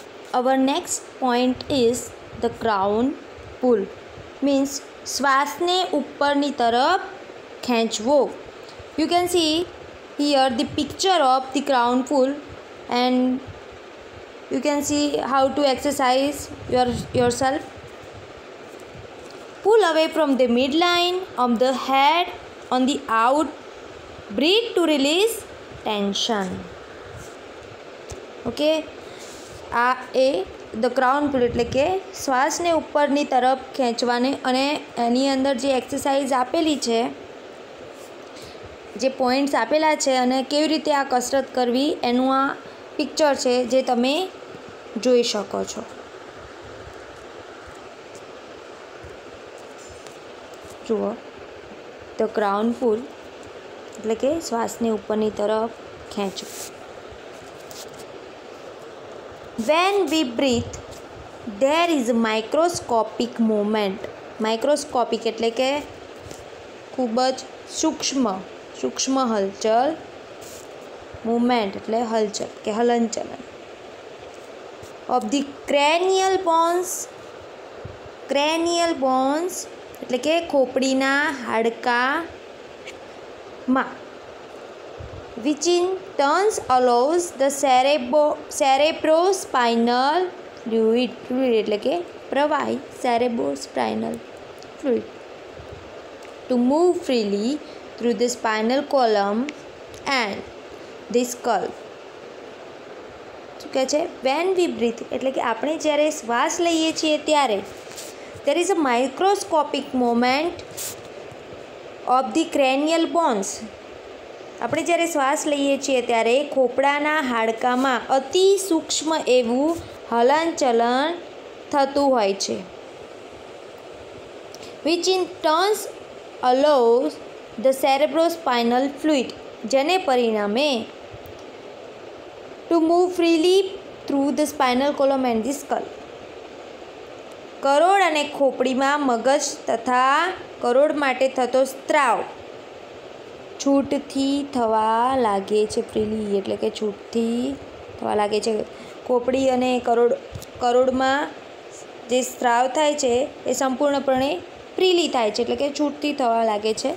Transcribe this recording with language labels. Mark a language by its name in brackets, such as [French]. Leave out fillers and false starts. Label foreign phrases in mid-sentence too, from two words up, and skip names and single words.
[English] our next point is the crown pull, means [Gujarati] શ્વાસને ઉપરની તરફ ખેંચવો. [English] You can see here the picture of the crown pull, and you can see how to exercise yourself. Pull away from the midline of the head on the out. Breathe to release tension. [Gujarati] Okay, [English] the crown pull [Gujarati] એટલે કે શ્વાસને ઉપરની તરફ ખેંચવાને, અને એની અંદર જે એક્સરસાઇઝ આપેલી છે, જે પોઈન્ટ્સ આપેલા છે અને કેવી રીતે આ કસરત કરવી એનું આ પિક્ચર છે જે તમે જોઈ શકો છો. જુઓ, [English] the crown pull [Gujarati] એટલે કે શ્વાસને ઉપરની તરફ ખેંચવું. [English] When we breathe, there is a microscopic movement. [Gujarati] માઇક્રોસ્કોપિક એટલે કે ખૂબ જ સૂક્ષ્મ હલચલ. મૂવમેન્ટ એટલે હલચલ કે હલનચલન. [English] of the cranial bones [Gujarati] એટલે કે ખોપડીના હાડકામાં. [English] which in turn allows the cerebrospinal fluid [Gujarati] એટલે કે પ્રવાહી [English] cerebrospinal fluid to move freely through the spinal column and the skull. [Gujarati] શું કહે છે? [English] when we breathe [Gujarati] એટલે કે આપણે જ્યારે શ્વાસ લઈએ છીએ ત્યારે [English] there is a microscopic movement of the cranial bones. [Gujarati] આપણે જ્યારે શ્વાસ લઈએ છીએ ત્યારે ખોપડાના હાડકામાં અતિ સૂક્ષ્મ એવું હલનચલન થતું હોય છે. [English] which in turn allows the cerebrospinal fluid, [Gujarati] જેને પરિણામે [English] to move freely through the spinal column and the skull. [Gujarati] કરોડ અને ખોપડીમાં મગજ તથા કરોડ માટે થતો સ્ત્રાવ છૂટથી થવા લાગે છે. ફ્રીલી એટલે કે છૂટથી થવા લાગે છે. ખોપડી અને કરોડમાં જે સ્ત્રાવ થાય છે એ સંપૂર્ણપણે ફ્રીલી થાય છે, એટલે કે છૂટથી થવા લાગે છે.